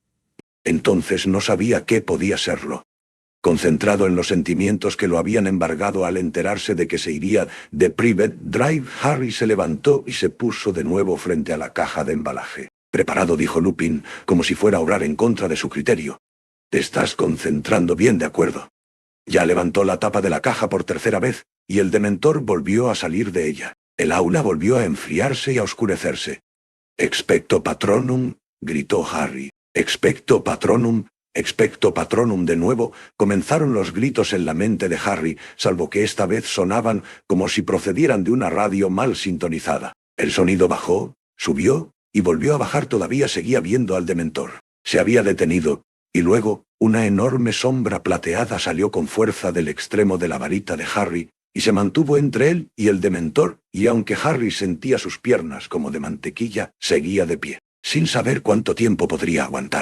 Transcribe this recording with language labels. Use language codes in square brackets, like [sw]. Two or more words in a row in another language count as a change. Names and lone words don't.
[es] Entonces no sabía qué podía serlo. Concentrado en los sentimientos que lo habían embargado al enterarse de que se iría de Privet Drive, Harry se levantó y se puso de nuevo frente a la caja de embalaje. «Preparado», dijo Lupin, como si fuera a obrar en contra de su criterio. «Te estás concentrando bien, de acuerdo». Ya levantó la tapa de la caja por tercera vez, y el dementor volvió a salir de ella. El aula volvió a enfriarse y a oscurecerse. [la] «Expecto Patronum», gritó Harry. «Expecto Patronum, expecto Patronum». [es] De nuevo comenzaron los gritos en la mente de Harry, salvo que esta vez sonaban como si procedieran de una radio mal sintonizada. El sonido bajó, subió, y volvió a bajar. Todavía seguía viendo al dementor. Se había detenido, y luego una enorme sombra plateada salió con fuerza del extremo de la varita de Harry, y se mantuvo entre él y el dementor, y aunque Harry sentía sus piernas como de mantequilla, seguía de pie, sin saber cuánto tiempo podría aguantar.